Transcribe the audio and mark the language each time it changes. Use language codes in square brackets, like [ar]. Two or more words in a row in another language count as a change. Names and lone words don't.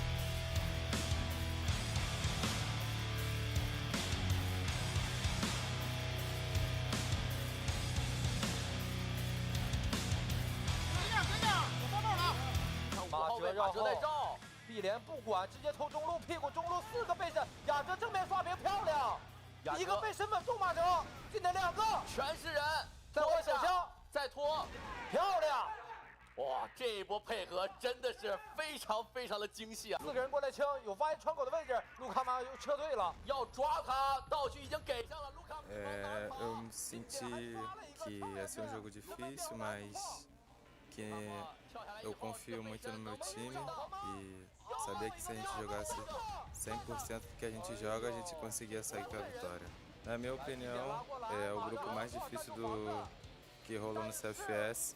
[zh] 马哲在照，碧莲不管，直接投中路，屁股中路4个背身，雅哲正面刷屏漂亮，一个背身稳住马哲，进来2个，全是人，再换手枪，再拖，漂亮！哇，这一波配合真的是非常的精细啊！4个人过来清，有发现窗口的位置，卢卡马又撤退了，要抓他，道具已经给上了，卢卡。 [pt] Eu me senti que ia ser jogo difícil, mas que eu confio muito no meu time e sabia que se a gente jogasse 100% do que a gente joga, a gente conseguia sair com a vitória. Na minha opinião, é o grupo mais difícil que rolou no CFS.